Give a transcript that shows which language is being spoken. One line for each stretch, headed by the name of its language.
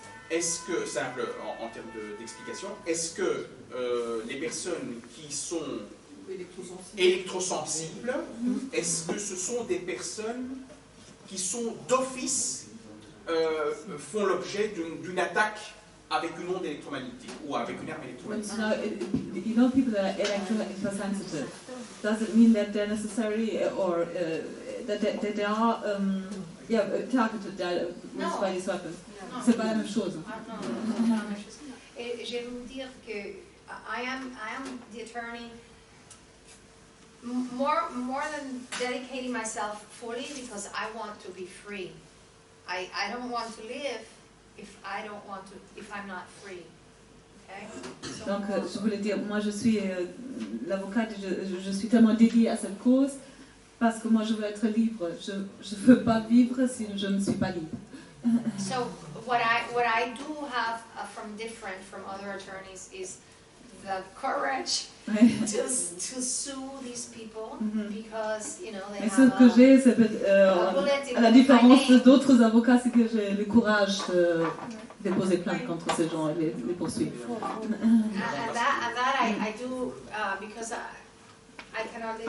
French: Est-ce que, simple en termes d'explication, est-ce que les personnes qui sont électrosensibles, est-ce que ce sont des personnes qui sont d'office, font l'objet d'une attaque avec une onde électromagnétique ou avec une arme électromagnétique?
English: You know, people that are electrosensitive. Does it mean that they're necessary or that they are targeted by these weapons?
French: C'est pas la même chose. Non, et je vais vous dire que
English: I am the attorney more than dedicating myself fully because I want to be free. I don't want to live if I'm not free. Okay? So,
French: donc, je voulais dire, moi je suis l'avocate, je suis tellement dédiée à cette cause parce que moi je veux être libre. Je ne veux pas vivre si je ne suis pas libre.
English: So what I do have from other attorneys is the courage to sue these people because they
French: Et
English: have
French: ce que j'ai, c'est à la différence d'autres avocats, c'est que j'ai le courage de déposer plainte contre ces gens et les poursuivre.
English: and that I do because I cannot live